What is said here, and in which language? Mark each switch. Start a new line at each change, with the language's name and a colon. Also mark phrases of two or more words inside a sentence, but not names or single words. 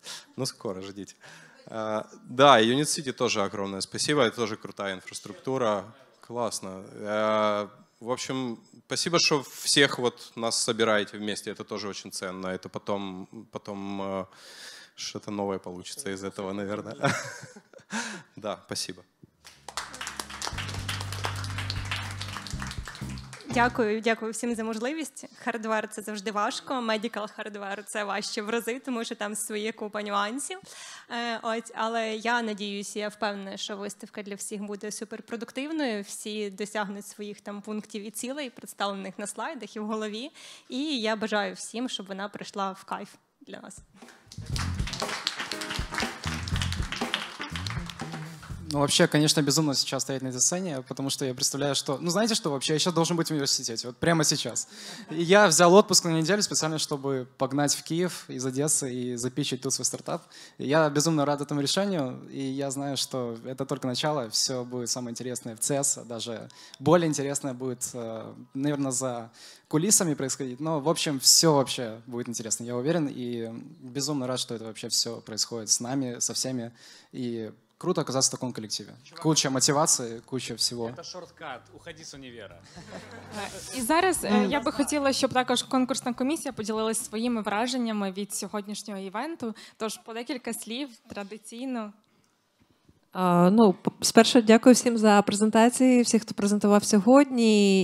Russian: Но скоро, ждите. Да, Unity City тоже огромное спасибо, это тоже крутая инфраструктура, классно. В общем, спасибо, что всех вот нас собираете вместе, это тоже очень ценно. Это потом что-то новое получится из этого, наверное. Да, спасибо.
Ukrainian: Дякую всім за можливість. Хардвер – це завжди важко, медикал хардвер – це важче в рази, тому що там своє купа нюансів. Але я надіюся, я впевнена, що виставка для всіх буде суперпродуктивною, всі досягнуть своїх там пунктів і цілей, представлених на слайдах і в голові. І я бажаю всім, щоб вона прийшла в кайф для нас.
Russian: Ну, вообще, конечно, безумно сейчас стоять на этой сцене, потому что я представляю, что... Ну, знаете что, вообще, я сейчас должен быть в университете, вот прямо сейчас. И я взял отпуск на неделю специально, чтобы погнать в Киев из Одессы и запичить тут свой стартап. И я безумно рад этому решению, и я знаю, что это только начало, все будет самое интересное в CES, даже более интересное будет, наверное, за кулисами происходить. Но, в общем, все вообще будет интересно, я уверен, и безумно рад, что это вообще все происходит с нами, со всеми, и круто оказаться в таком коллективе. Куча мотивации, куча всего. Это шорткат. Уходи
Ukrainian: з універа. І зараз я би хотіла, щоб також конкурсна комісія поділилась своїми враженнями від сьогоднішнього івенту. Тож по декілька слів традиційно. Ну, спершу дякую всім за презентації, всіх, хто презентував сьогодні.